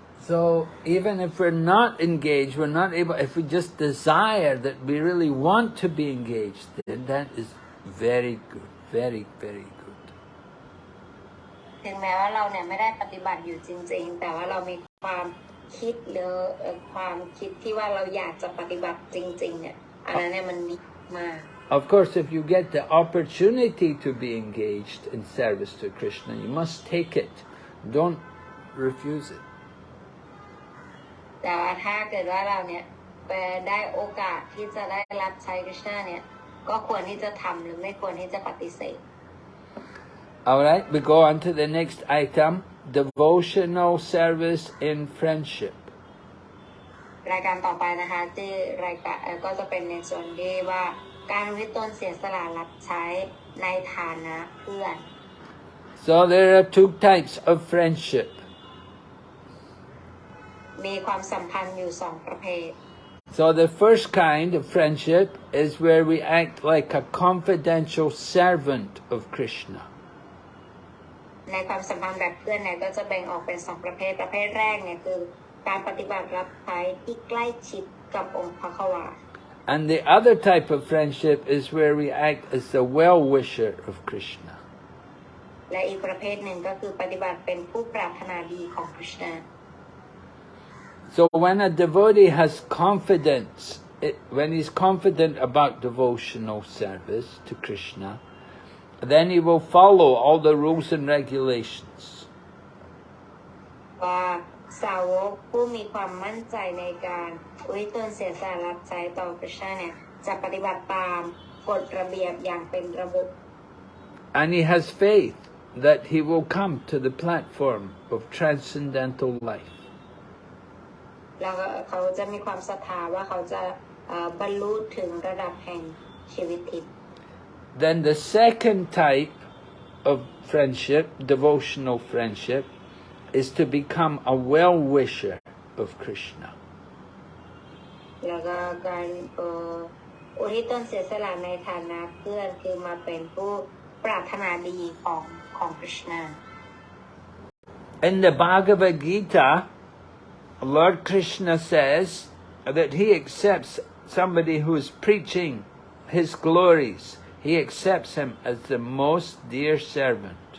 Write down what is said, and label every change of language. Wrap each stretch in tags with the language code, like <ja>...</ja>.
<en>So even if we're not engaged, we're not able, if we just desire that we really want to be engaged, then that is very good, very, very good.</en> <th>ถึงแม้ว่าเราเนี่ยไม่ได้ปฏิบัติอยู่จริงๆแต่ว่าเรามีความคิดหรือความคิดที่ว่าเราอยากจะปฏิบัติจริงๆเนี่ยอันนั้นเนี่ยมันมีมาก</th> <en>Of course, if you get the opportunity to be engaged in service to Krishna, you must take it. Don't refuse it.</en> <th>แต่ว่าถ้าเกิดว่าเราเนี่ยได้โอกาสที่จะได้รับใช้คริชนาเนี่ยก็ควรที่จะทำหรือไม่ควรที่จะปฏิเสธ</th> <en>All right, we go on to the next item, devotional service in friendship.</en> <th>รายการต่อไปนะคะที่รายการก็จะเป็นในส่วนที่ว่าการวิตนเสียสละรับใช้ในฐานะเพื่อน</th> <en>So there are two types of friendship.</en> <th>มีความสัมพันธ์อยู่สองประเภท</th> <en>So the first kind of friendship is where we act like a confidential servant of Krishna.</en> <th>ในความสัมพันธ์แบบเพื่อนเนี่ยก็จะแบ่งออกเป็นสองประเภทประเภทแรกเนี่ยคือการปฏิบัติรับใช้ที่ใกล้ชิดกับองค์พระควา</th> <en>And the other type of friendship is where we act as the well-wisher of Krishna.</en> <th>และอีกประเภทหนึ่งก็คือปฏิบัติเป็นผู้ปรารถนาดีของคริชนา</th> <en>So when a devotee has confidence, when he's confident about devotional service to Krishna, then he will follow all the rules and regulations.</en> <th>ว่าสาวกผู้มีความมั่นใจในการอุทิศตนเสียสละรับใช้ต่อคริชนาเนี่ยจะปฏิบัติตามกฎระเบียบอย่างเป็นระบบ</th> <en>And he has faith that he will come to the platform of transcendental life.</en> <th>แล้วเขาจะมีความศรัทธาว่าเขาจะบรรลุถึงระดับแห่งชีวิตทิพย์</th> <en>Then the second type of friendship, devotional friendship, is to become a well-wisher of Krishna.</en> <th>แล้วก็การอุทิศตนเสียสละในฐานะเพื่อนคือมาเป็นผู้ปรารถนาดีของคริชนา</th> <en>In the Bhagavad Gita, Lord Krishna says that he accepts somebody who is preaching his glories. He accepts him as the most dear servant.</en>